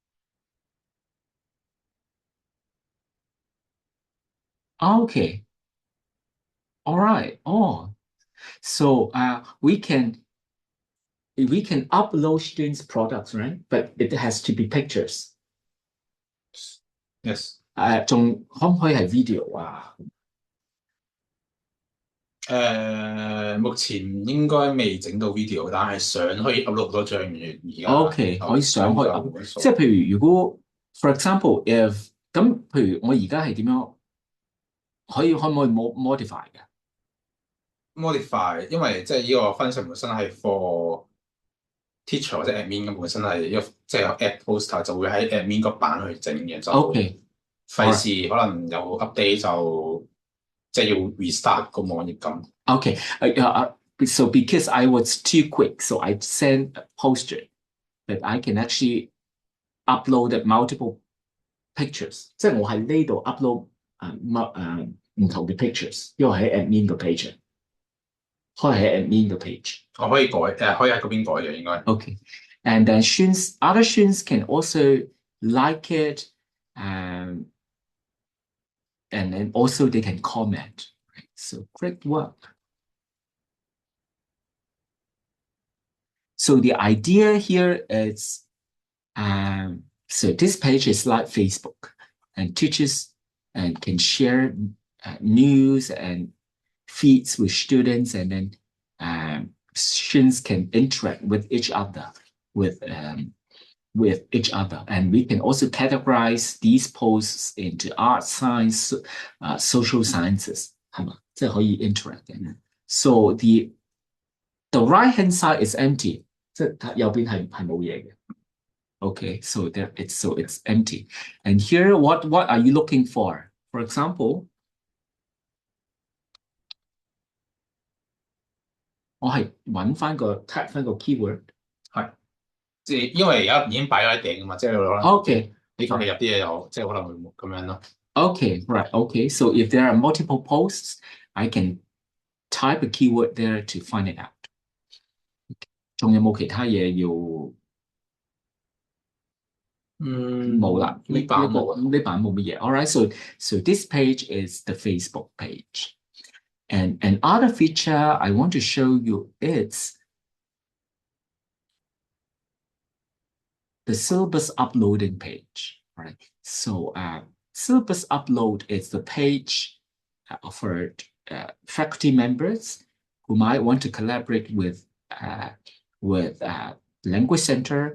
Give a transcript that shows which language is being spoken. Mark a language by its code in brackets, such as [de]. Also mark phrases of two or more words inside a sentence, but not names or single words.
[en] Okay. All right. Oh, so we can upload students' products, right? But it has to be pictures. yes。 [yue] 仲可唔可以係 video 啊？目前應該未整到 video，但係相可以 upload 好多張嘅而家。 OK，可以相可以 upload，即係譬如如果 [en] for example if [yue] 咁，譬如我而家係點樣可唔可以 modify 嘅 modify，因為即係呢個 function 本身係 [en] for teacher [yue] 或者 admin 咁本身係一個即係有 [en] add poster [yue] 就會喺 admin 個版去整嘅，就？OK，費事可能有 update 就即係要 restart 個網頁咁。 [en] Okay, so because I was too quick, so I sent a poster that I can actually upload multiple pictures. [yue] 即係我喺呢度 upload 唔同嘅 pictures，因為喺 admin 個 page，可以喺 admin 個 page。我可以改可以喺嗰邊改嘅應該。 [en] Okay, and then other students can also like it, and then also they can comment. Right? So great work. So the idea here is, so this page is like Facebook, and teachers and can share news and feeds with students, and then students can interact with each other, with each other, and we can also categorize these posts into art, science, social sciences, [yue] 係嘛？即係可以 interact 嘅。 [en] So the right hand side is empty. [yue] 即係右邊係冇嘢嘅。 [en] Okay, so it's empty. And here, what are you looking for? For example, [yue] 我係揾翻個 type 翻個 keyword。係，即係因為而家已經擺咗喺頂㗎嘛，即係可能 Okay, 你求其入啲嘢又即係可能會咁樣咯。 [en] Okay, right. Okay, so if there are multiple posts, I can type a keyword there to find it out. [yue] 仲有冇其他嘢要？冇啦，呢版冇乜嘢。 [en] All right, so this page is the Facebook page, and another feature I want to show you is the syllabus uploading page. Right, so syllabus upload is the page for faculty members who might want to collaborate with Language Center.